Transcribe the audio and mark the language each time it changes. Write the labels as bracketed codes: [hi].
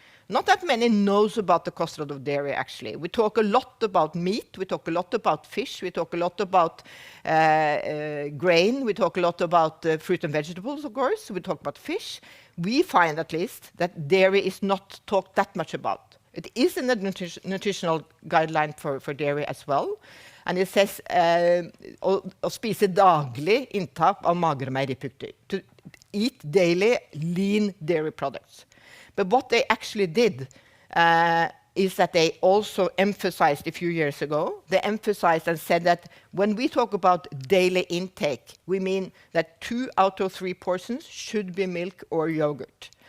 [en] Not that many knows about the kostråd of dairy, actually. We talk a lot about meat, we talk a lot about fish, we talk a lot about grain, we talk a lot about fruit and vegetables, of course, we talk about fish. We find, at least, that dairy is not talked that much about. It is in the nutritional guideline for dairy as well. And it says [no] å spise daglig inntak av magre meieriprodukter. [en] To eat daily lean dairy products. But what they actually did is that they also emphasized a few years ago, they emphasized and said that when we talk about daily intake, we mean that 2 out of 3 portions should be milk or yogurt.